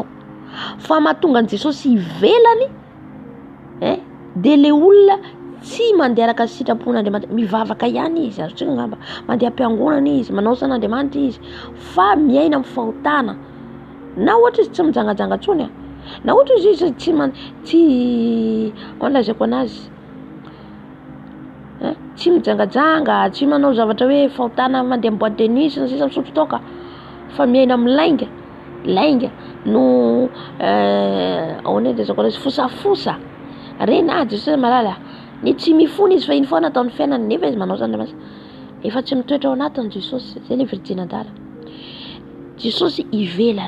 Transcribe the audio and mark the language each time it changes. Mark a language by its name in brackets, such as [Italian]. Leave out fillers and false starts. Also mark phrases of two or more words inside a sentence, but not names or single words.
[Malagasy] Fa mahatonga an Jesosy ivelany, dia le olona tsy mandeha araka sitrapon'Andriamanitra, mivavaka ihany izy, azotsika ngamba mandeha am-piangonana izy, manao san'Andriamanitra izy, fa miaina amin'ny fahotana. Na ohatra izy tsy mijangajanga tsony, na ohatra izy tsy lazaiko anazy, tsy mijangajanga, tsy manao zavatra hoe fahotana, mandeha amin'ny [French] boîte de nuit [Malagasy] sy ny sisa misotro toaka, fa miaina amin'ny lainga no ahoana dia zako anazy fosafosa. Rena Jesosy malala, ny tsy mifona izy fa iny foana ataon'ny fiainany, nefa izy manao zany efa tsy mitoetra ao anatiny Jesosy. Zay le virdinadara. Jesosy ivelany.